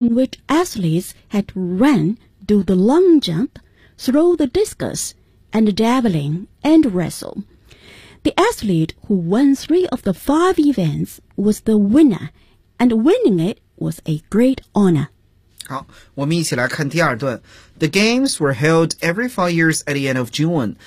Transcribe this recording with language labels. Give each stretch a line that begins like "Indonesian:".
English: which athletes had run, do the long jump, throw the discus, and javelin, and wrestle. The athlete who won three of the five events was the winner, and winning it was a great honor.
Chinese: 好，我们一起来看第二段。
English: The games were held every 4 years at the end of June.